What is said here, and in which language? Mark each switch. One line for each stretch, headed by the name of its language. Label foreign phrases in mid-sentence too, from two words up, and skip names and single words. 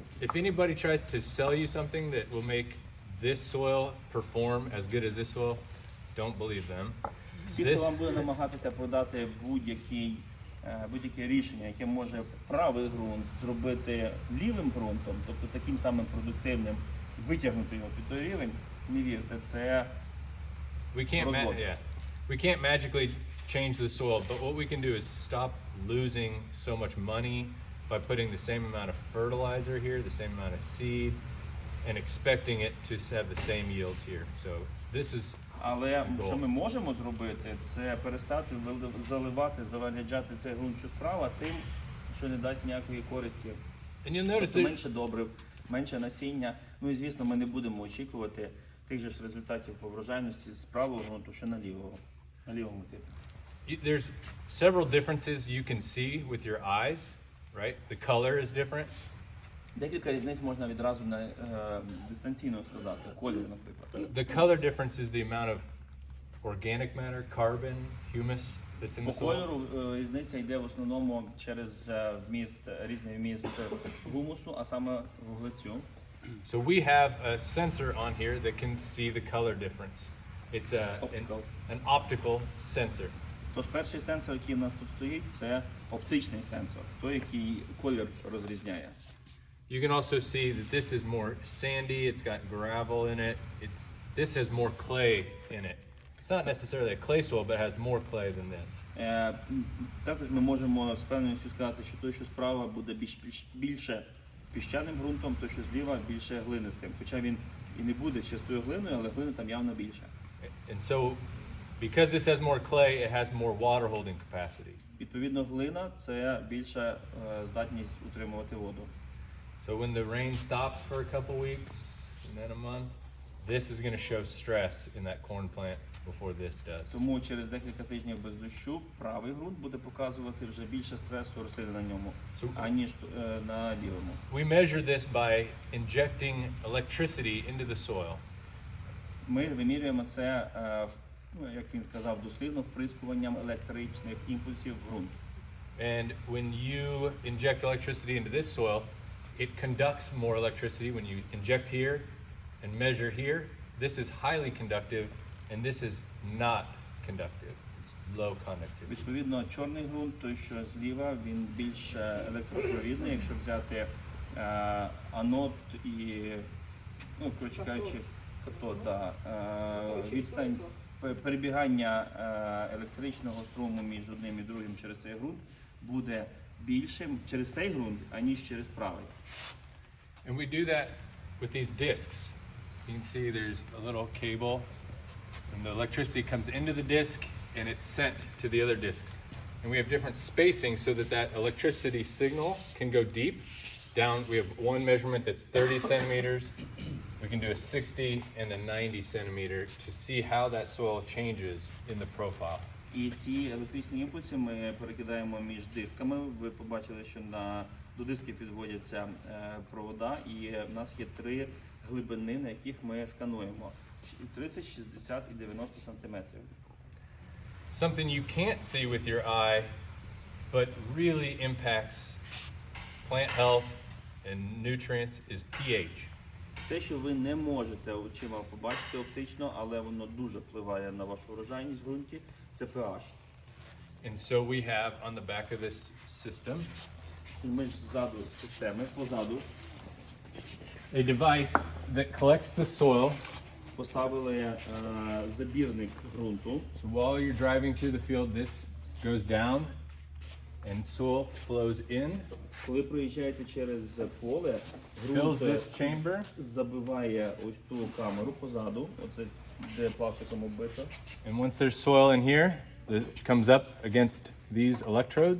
English: If anybody tries to sell you something that will make this soil perform as good as this soil, don't believe them.
Ukrainian: Всі, хто вам буде намагатися продати будь-яке рішення, яке може правий ґрунт зробити лівим ґрунтом, тобто таким самим продуктивним, витягнути його під той рівень, не вірте, це розвод.
English: We can't magically change the soil, but what we can do is stop losing so much money by putting the same amount of fertilizer here, the same amount of seed, and expecting it to have the same yields here. So this is
Ukrainian: Але що ми можемо зробити, це перестати заливати, заваряджати цей ґрунт, що справа, тим, що не дасть ніякої користі.
English: And you'll notice
Ukrainian: Тобто
English: that
Ukrainian: менше добрив, менше насіння. Ну і звісно, ми не будемо очікувати тих же ж результатів по врожайності з правого ґрунту, що на лівому типі.
English: there's several differences you can see with your eyes, right? The color is different.
Ukrainian: Декілька різниць можна відразу дистанційно сказати. Колір, наприклад.
English: The color difference is the amount of organic matter, carbon, humus that's in
Ukrainian: По
English: the soil.
Ukrainian: кольору різниця йде в основному через різний вміст гумусу, а саме вуглецю.
English: So we have a sensor on here that can see the color difference. It's an optical sensor.
Ukrainian: Тож перший сенсор, який у нас тут стоїть, це оптичний сенсор, той, який колір розрізняє.
English: You can also see that this is more sandy, it's got gravel in it. This has more clay in it. It's not necessarily a clay soil, but it has more clay than this.
Ukrainian: Також ми можемо з певністю сказати, що той, що справа, буде більше піщаним ґрунтом, той, що зліва, більше глинистим. Хоча він і не буде чистою глиною, але глини там явно більше.
English: And so, because this has more clay, it has more water holding capacity.
Ukrainian: Відповідно, глина – це більша здатність утримувати воду.
English: So when the rain stops for a couple weeks and then a month, this is going to show stress in that corn plant before this does.
Ukrainian: Тому через декілька тижнів без дощу правий ґрунт буде показувати вже більше стресу рослини на ньому, аніж на лівому.
English: We measure this by injecting electricity into the soil.
Ukrainian: Ми вимірюємо це, як він сказав, дослівно, вприскуванням електричних імпульсів в ґрунт.
English: And when you inject electricity into this soil, it conducts more electricity. When you inject here and measure here, this is highly conductive and this is not conductive. It's low conductivity.
Ukrainian: Відповідно, чорний ґрунт, той, що зліва, він більш електропровідний. Якщо взяти анод і, коротше кажучи, катод, відстань перебігання електричного струму між одним і другим через цей ґрунт буде більшим через цей ґрунт, аніж через правий.
English: And we do that with these discs. you can see there's a little cable, and the electricity comes into the disc and it's sent to the other discs. And we have different spacing so that that electricity signal can go deep down. We have one measurement that's 30 centimeters. We can do a 60 and a 90 centimeter to see how that soil changes in the profile.
Ukrainian: І ці електричні імпульси ми перекидаємо між дисками. Ви побачили, що до дисків підводяться провода, і в нас є 3 глибини, на яких ми скануємо. 30, 60 і 90 сантиметрів.
English: Something you can't see with your eye, but really impacts plant health and nutrients is pH.
Ukrainian: Те, що ви не можете очима побачити оптично, але воно дуже впливає на вашу урожайність в ґрунті, це pH.
English: And so we have on the back of this system
Ukrainian: І ми ж ззаду системи, позаду,
English: a device that collects the soil.
Ukrainian: поставили забірник ґрунту.
English: So while you're driving through the field, this goes down and soil flows in,
Ukrainian: Коли проїжджаєте через поле,
English: fills
Ukrainian: ґрунт
English: this chamber,
Ukrainian: забиває ось ту камеру позаду, оце де пластиком оббито.
English: and once there's soil in here, it comes up against these electrodes.